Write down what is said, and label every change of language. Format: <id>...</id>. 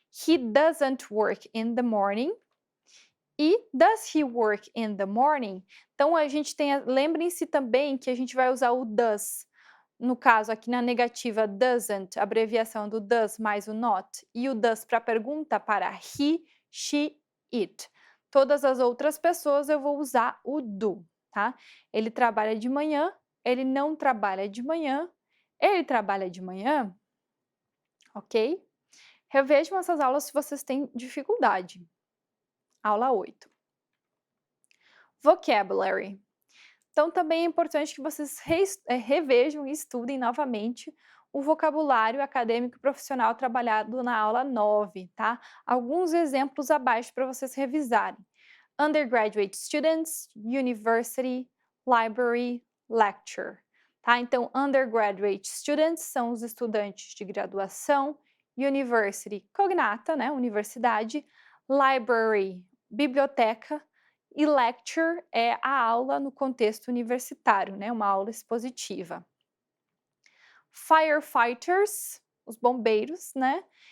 <en>He doesn't work in the morning. E does he work in the morning?</en> <pt>Então a gente tem, lembrem-se também que a gente vai usar o does. No caso aqui na negativa doesn't, abreviação do does mais o not, e o does para pergunta para he, she, it. Todas as outras pessoas eu vou usar o do, tá? Ele trabalha de manhã, ele não trabalha de manhã, ele trabalha de manhã, ok? Revejam essas aulas se vocês têm dificuldade. Aula 8. Vocabulary. Então, também é importante que vocês revejam e estudem novamente o vocabulário acadêmico e profissional trabalhado na aula 9, tá? Alguns exemplos abaixo para vocês revisarem.</pt> <en>Undergraduate students, university, library, lecture.</en> <pt>Tá? Então, undergraduate students são os estudantes de graduação, university, cognata, né? Universidade, library, biblioteca, e lecture é a aula no contexto universitário, né? Uma aula expositiva. Firefighters, os bombeiros, né?</pt>